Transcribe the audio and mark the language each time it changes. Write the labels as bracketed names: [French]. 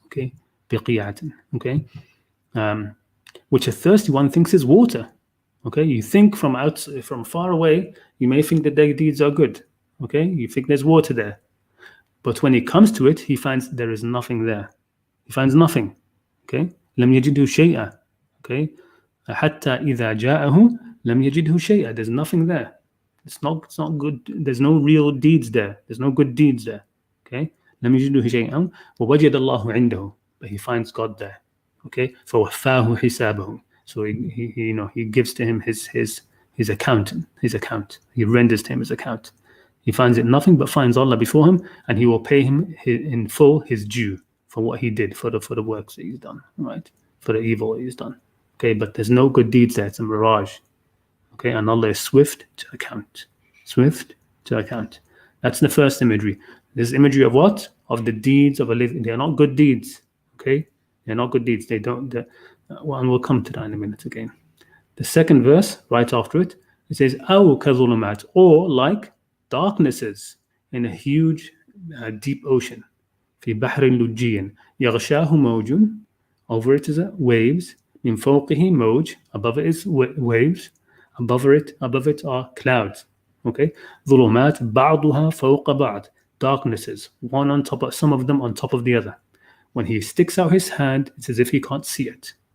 [English] Okay, بِقِيَةٍ. Okay, which a thirsty one thinks is water. Okay, you think from far away, you may think that their deeds are good. Okay, you think there's water there, But when he comes to it, he finds there is nothing there. He finds nothing. Okay? [Arabic] لم يجده شيئا. [English] Okay? [Arabic] حتى إذا جاءه لم يجده شيئا. [English] There's nothing there. It's not good. There's no real deeds there. There's no good deeds there. Okay? [Arabic] لم يجده شيئا ووجد الله عنده. [English] But he finds God there. Okay? [Arabic] فوفاه حسابه. [English] So he gives to him his account. He renders to him his account. He finds it nothing but finds Allah before him, and he will pay him in full his due for what he did, for the works that he's done, right? For the evil that he's done. Okay, but there's no good deeds there. It's a mirage. Okay, and Allah is swift to account. Swift to account. That's the first imagery. This imagery of what? Of the deeds of a living. They are not good deeds. Okay, they're not good deeds. They don't. Well, and we'll come to that in a minute again. The second verse, right after it, it says, [Arabic] أَوْ كَظُلُمَاتٍ, [English] or like darknesses in a huge, deep ocean. [Arabic] في بحر لجي يغشاه موج, [English] over it is waves. [Arabic] من فوقه موج, [English] above it is waves. Above it are clouds. Okay, [Arabic] ظلمات بعضها فوق بعض, [English] darknesses, one on top of, some of them on top of the other. When he sticks out his hand, it's as if he can't see it.